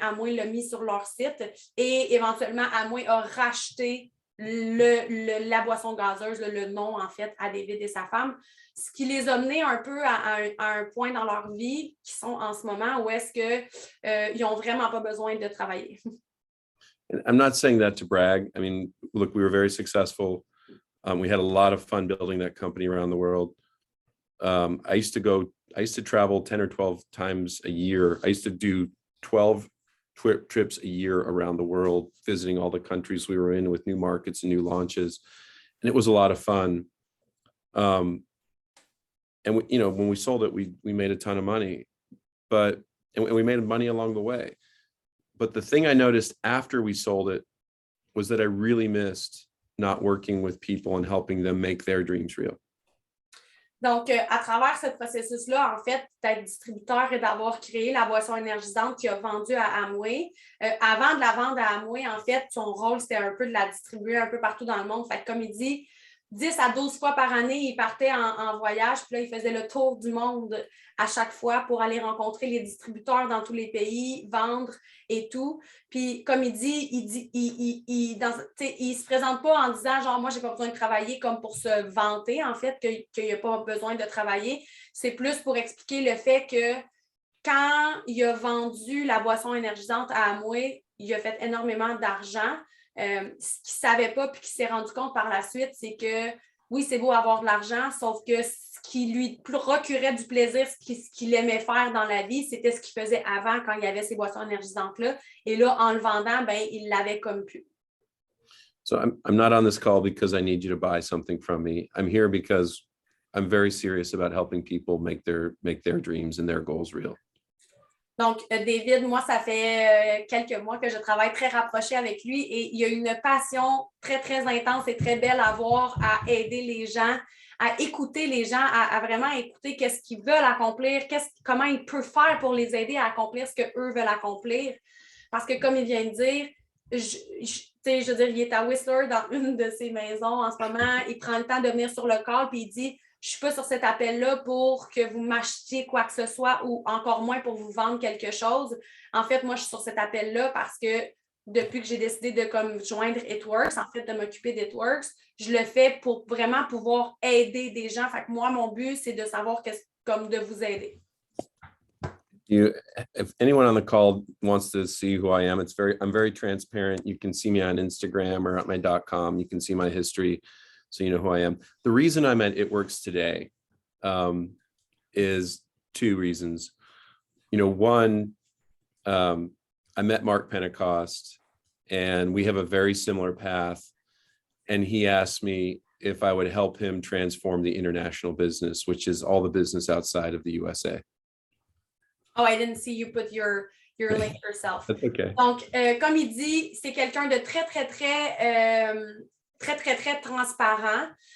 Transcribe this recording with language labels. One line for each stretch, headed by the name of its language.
French: Amway l'a mis sur leur site et éventuellement, Amway a racheté la boisson gazeuse, le nom, en fait, à David et sa femme, ce qui les a menés un peu à un point dans leur vie qui sont en ce moment où est-ce qu'ils n'ont vraiment pas besoin de travailler.
English: I'm not saying that to brag. I mean, look, we were very successful. We had a lot of fun building that company around the world. I used to travel 10 or 12 times a year. I used to do 12 trips a year around the world, visiting all the countries we were in with new markets and new launches. And it was a lot of fun. And we, when we sold it, we made a ton of money, and we made money along the way. But the thing I noticed after we sold it was that I really missed not working with people and helping them make their dreams real.
French: Donc, à travers ce processus-là, en fait, d'être distributeur et d'avoir créé la boisson énergisante qu'il a vendue à Amway, avant de la vendre à Amway, en fait, son rôle, c'était un peu de la distribuer un peu partout dans le monde. Fait que, comme il dit, 10 à 12 fois par année, il partait en voyage, puis là, il faisait le tour du monde à chaque fois pour aller rencontrer les distributeurs dans tous les pays, vendre et tout. Puis, comme il dit, il se présente pas en disant, genre, moi, j'ai pas besoin de travailler comme pour se vanter, en fait, qu'il n'y a pas besoin de travailler. C'est plus pour expliquer le fait que quand il a vendu la boisson énergisante à Amway, il a fait énormément d'argent. Ce qu'il ne savait pas puis qu'il s'est rendu compte par la suite, c'est que oui, c'est beau avoir de l'argent, sauf que ce qui lui procurait du plaisir, ce qu'il aimait faire dans la vie, c'était ce qu'il faisait avant quand il y avait ces boissons énergisantes-là. Et là, en le vendant, ben, il l'avait comme plus.
English: So I'm not on this call because I need you to buy something from me. I'm here because I'm very serious about helping people make their dreams and their goals real.
French: Donc, David, moi, ça fait quelques mois que je travaille très rapproché avec lui et il y a une passion très, très intense et très belle à voir, à aider les gens, à écouter les gens, à vraiment écouter qu'est-ce qu'ils veulent accomplir, comment il peut faire pour les aider à accomplir ce qu'eux veulent accomplir. Parce que, comme il vient de dire, je veux dire, il est à Whistler dans une de ses maisons en ce moment, il prend le temps de venir sur le call puis il dit je ne suis pas sur cet appel-là pour que vous m'achetiez quoi que ce soit ou encore moins pour vous vendre quelque chose. En fait, moi, je suis sur cet appel-là parce que depuis que j'ai décidé de joindre It-Works, en fait, de m'occuper d'It-Works, je le fais pour vraiment pouvoir aider des gens. Fait que moi, mon but, c'est de savoir comme de vous aider.
English: If anyone on the call wants to see who I am, I'm very transparent. You can see me on Instagram or at my .com. You can see my history. So you know who I am. The reason I'm at It-Works today is two reasons. One, I met Mark Pentecost, and we have a very similar path. And he asked me if I would help him transform the international business, which is all the business outside of the USA. Oh, I didn't see you put your link yourself. That's okay.
French: Donc, comme il dit, c'est quelqu'un de très, très, très transparent.